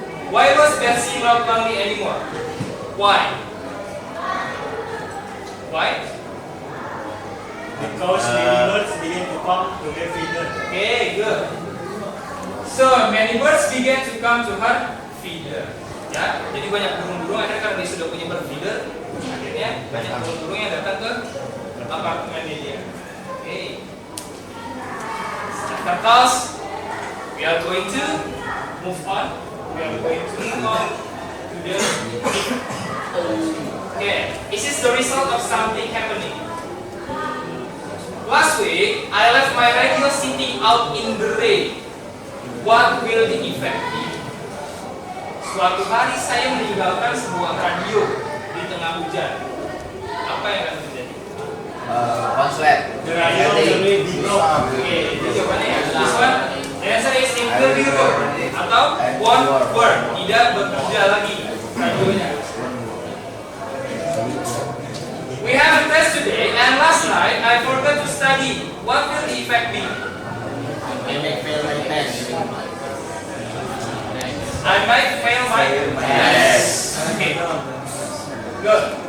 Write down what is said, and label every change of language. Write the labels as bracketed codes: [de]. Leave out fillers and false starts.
[en] Why was Betsy not lonely anymore? Why? Why? Because many birds begin to come to their feeder. Okay, good. So many birds began to come to her feeder. [id] Ya, jadi banyak burung-burung akhirnya karena dia sudah punya bird feeder, akhirnya banyak burung-burung yang datang ke apartemennya dia. [en] Okay. After class, we are going to move on. We are going to move on to the. Okay, this is the result of something happening. Last week, I left my radio sitting out in the rain. What will the effect be? [id] Suatu hari saya meninggalkan sebuah radio di tengah hujan. Apa yang akan terjadi? Konslet. [en] The radio will be broke. [id] Oke, itu jawabannya ya. [en] This one, the answer is it will be work [id] atau [en] won't work. [id] Tidak bekerja lagi radionya. [en] We have a test today, and last night I forgot to study. What will the effect be? I make fail my test. I might fail my test. Okay, good.